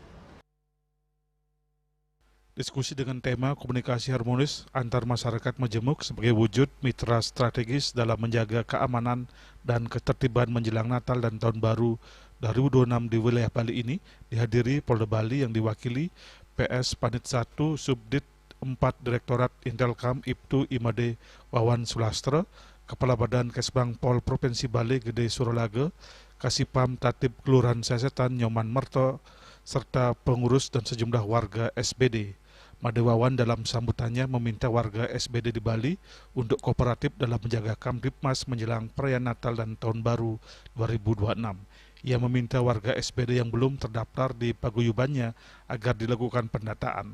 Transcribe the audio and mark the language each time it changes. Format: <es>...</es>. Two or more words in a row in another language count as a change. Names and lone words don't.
<id>Diskusi dengan tema komunikasi harmonis antar masyarakat majemuk sebagai wujud mitra strategis dalam menjaga keamanan dan ketertiban menjelang Natal dan Tahun Baru 2026 di wilayah Bali ini dihadiri Polda Bali yang diwakili PS Panit 1 Subdit 4 Direktorat Intelkam Ibtu Imade Wawan Sulastra, Kepala Badan Kesbang Pol Provinsi Bali Gede Suralaga, Kasipam Tatib Kelurahan Sesetan Nyoman Merto, serta pengurus dan sejumlah warga SBD. Made Wawan dalam sambutannya meminta warga SBD di Bali untuk kooperatif dalam menjaga Kamtipmas menjelang perayaan Natal dan Tahun Baru 2026. Ia meminta warga SBD yang belum terdaftar di paguyubannya agar dilakukan pendataan.</id>